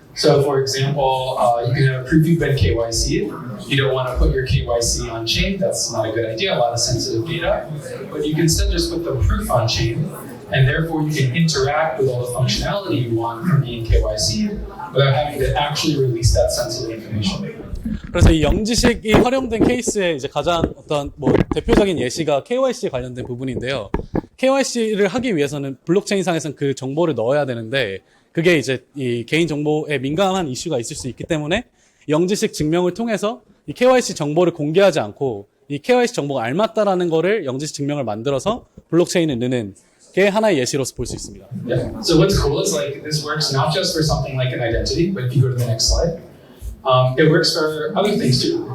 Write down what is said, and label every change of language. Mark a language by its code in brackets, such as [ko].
[en] So for example, you can have a proof you've been KYC'd. You don't want to put your KYC on chain. That's not a good idea, a lot of sensitive data. But you can instead just put the proof on chain, and therefore you can interact with all the functionality you want from being KYC'd without having to actually release that sensitive information. [ko] 그래서 이 영지식이 활용된 케이스의 이제 가장 어떤 대표적인 예시가 KYC에 관련된 부분인데요. KYC를 하기 위해서는 블록체인상에서는 그 정보를 넣어야 되는데 그게 이제 이 개인 정보에 민감한 이슈가 있을 수 있기 때문에 영지식 증명을 통해서 이 KYC 정보를 공개하지 않고 이 KYC 정보가 알맞다라는 거를 영지식 증명을 만들어서 블록체인에 넣는 게 하나의 예시로서 볼 수 있습니다. [en] Yeah. So what's cool is like this works not just for something like an identity, but if you go to the next slide, it works for other things too.